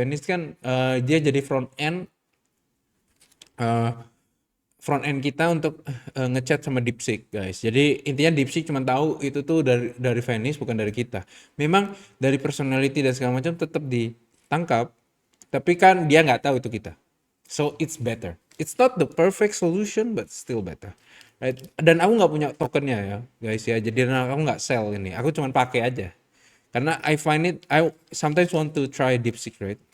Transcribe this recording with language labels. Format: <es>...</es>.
<id>Venice kan dia jadi eh, front end kita untuk ngechat sama DeepSeek, guys. Jadi intinya DeepSeek cuma tahu itu tuh dari Venice bukan dari kita. Memang dari personality dan segala macam tetap ditangkap, tapi kan dia nggak tahu itu kita.</id> <en>So it's better. It's not the perfect solution but still better. Right?</en> <id>Dan aku nggak punya tokennya ya, guys ya. Jadi aku nggak sell ini. Aku cuma pakai aja. Karena</id> <en>I sometimes want to try DeepSeek, right?</en>